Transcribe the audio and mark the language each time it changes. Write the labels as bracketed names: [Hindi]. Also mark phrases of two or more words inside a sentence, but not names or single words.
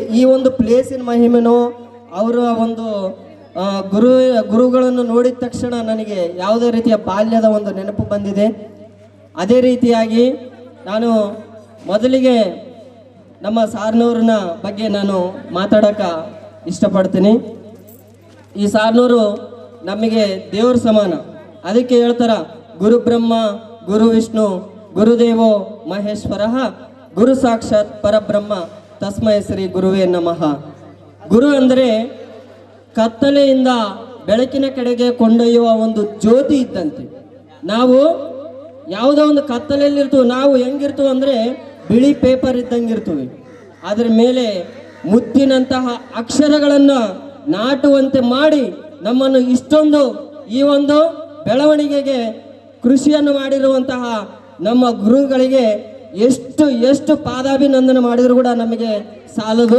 [Kannada] ಈ ಒಂದು ಪ್ಲೇಸಿನ ಮಹಿಮೆನೋ ಅವರ ಒಂದು ಗುರುಗಳನ್ನು ನೋಡಿದ ತಕ್ಷಣ ನನಗೆ ಯಾವುದೇ ರೀತಿಯ ಬಾಲ್ಯದ ಒಂದು ನೆನಪು ಬಂದಿದೆ. ಅದೇ ರೀತಿಯಾಗಿ ನಾನು ಮೊದಲಿಗೆ ನಮ್ಮ ಸಾರ್ನೂರಿನ ಬಗ್ಗೆ ನಾನು ಮಾತಾಡೋಕೆ ಇಷ್ಟಪಡ್ತೀನಿ. ಈ ಸಾರ್ನೂರು ನಮಗೆ ದೇವ್ರ ಸಮಾನ. ಅದಕ್ಕೆ ಹೇಳ್ತಾರ [Sanskrit] ಗುರು ಬ್ರಹ್ಮ ಗುರು ವಿಷ್ಣು ಗುರುದೇವೋ ಮಹೇಶ್ವರ ಗುರು ಸಾಕ್ಷಾತ್ ಪರಬ್ರಹ್ಮ ತಸ್ಮೈ ಶ್ರೀ ಗುರುವೇ ನಮಃ. [Kannada] ಗುರು ಅಂದರೆ ಕತ್ತಲೆಯಿಂದ ಬೆಳಕಿನ ಕಡೆಗೆ ಕೊಂಡೊಯ್ಯುವ ಒಂದು ಜ್ಯೋತಿ ಇದ್ದಂತೆ. ನಾವು ಯಾವುದೋ ಒಂದು ಕತ್ತಲೆಯಲ್ಲಿ ಇರ್ತೀವಿ. ನಾವು ಹೆಂಗಿರ್ತೀವಿ ಅಂದರೆ ಬಿಳಿ ಪೇಪರ್ ಇದ್ದಂಗೆ ಇರ್ತೀವಿ. ಅದರ ಮೇಲೆ ಮುತ್ತಿನಂತಹ ಅಕ್ಷರಗಳನ್ನು ನಾಟುವಂತೆ ಮಾಡಿ ನಮ್ಮನ್ನು ಇಷ್ಟೊಂದು ಈ ಒಂದು ಬೆಳವಣಿಗೆಗೆ ಕೃಷಿಯನ್ನು ಮಾಡಿರುವಂತಹ ನಮ್ಮ ಗುರುಗಳಿಗೆ ಎಷ್ಟು ಪಾದಾಭಿನಂದನೆ ಮಾಡಿದ್ರು ಕೂಡ ನಮಗೆ ಸಾಲದು.